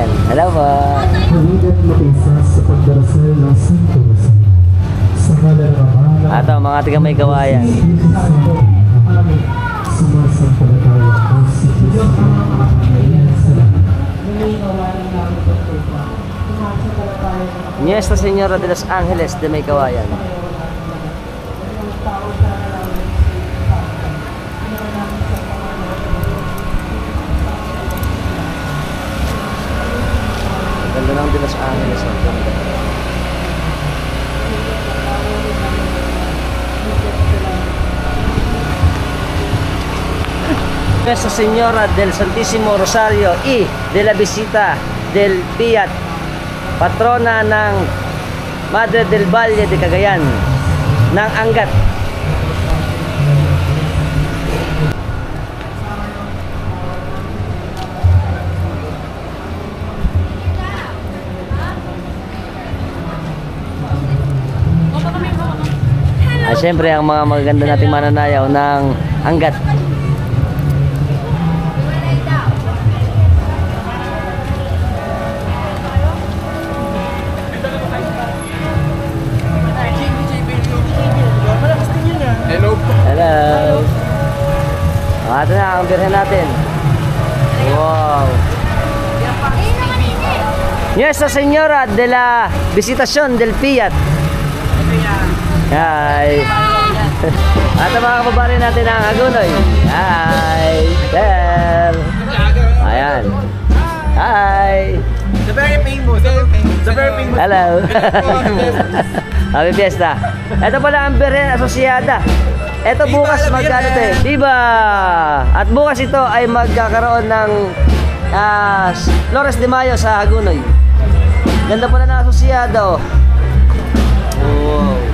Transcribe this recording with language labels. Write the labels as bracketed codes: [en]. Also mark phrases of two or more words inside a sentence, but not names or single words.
[tl] Hello po. Haligat mag-isa sa pagdarasal ng Santo Rosario. Sa ngalan ng Ama, Ito mga tiga may kawayan. Amen. Sumasampalataya ang si Kristo. Amen. Salamat. Nuestra Señora de los Ángeles de May Kawayan. Ganda ng de los Ángeles. Nuestra Señora del Santísimo Rosario y de la Visita del Piat, patrona ng Madre del Valle de Cagayan, ng Angat. Ay, siyempre, ang mga magaganda nating mananayaw ng Angat. Hello po. Hello. Ito na ang birhen natin. Wow. Nuestra Señora de la Visitación del Piat. Hi. At ang mga kababayan natin ng Hagonoy. [en] Hi. There. Ayan. Hi. The very famous. The very famous. Hello. Happy Fiesta. [tl] Ito pala ang Birhen Asociada. Ito bukas magkano ito eh? Diba? At bukas ito ay magkakaroon ng Flores de Mayo sa Hagonoy. Ganda pala ng Asociada oh. Wow.